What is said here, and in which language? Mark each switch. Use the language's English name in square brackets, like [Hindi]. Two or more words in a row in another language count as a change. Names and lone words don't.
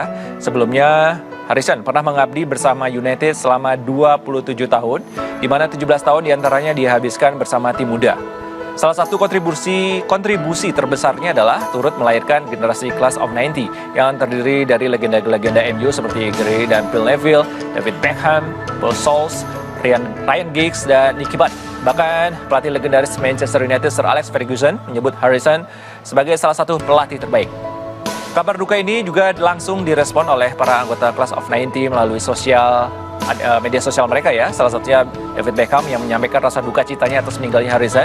[Indonesian] Sebelumnya, Harrison pernah mengabdi bersama United selama 27 tahun, di mana 17 tahun diantaranya dihabiskan bersama tim muda. Salah satu kontribusi terbesarnya adalah turut melahirkan generasi Class of 90 yang terdiri dari legenda-legenda MU seperti Gary dan Phil Neville, David Beckham, Paul Scholes, Ryan Giggs, dan Nicky Butt. Bahkan pelatih legendaris Manchester United Sir Alex Ferguson menyebut Harrison sebagai salah satu pelatih terbaik. Kabar duka ini juga langsung direspon oleh para anggota Class of 90 melalui media sosial mereka ya. Salah satunya David Beckham yang menyampaikan rasa duka citanya atas meninggalnya Harrison.